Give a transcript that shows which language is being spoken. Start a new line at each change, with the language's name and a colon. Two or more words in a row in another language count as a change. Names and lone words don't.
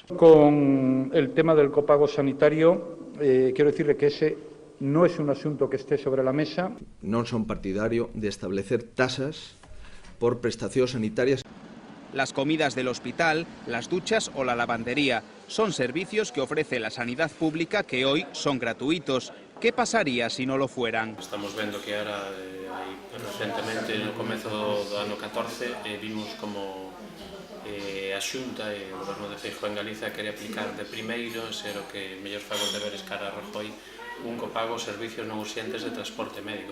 Spanish: Con el tema del copago sanitario, quiero decirle que ese no es un asunto que esté sobre la mesa.
Galician: Non son partidario de establecer tasas por prestacións sanitarias.
Spanish: Las comidas del hospital, las duchas o la lavandería son servicios que ofrece la sanidad pública que hoy son gratuitos. ¿Qué pasaría si no lo fueran?
Galician: Estamos vendo que ahora, recentemente, no comezo do ano 14, vimos como a Xunta e o Goberno de Feijóo en Galiza quere aplicar de primeiro, ser o que mellor fago os deberes cara a Rajoy, un copago aos servicios non urxentes de transporte médico.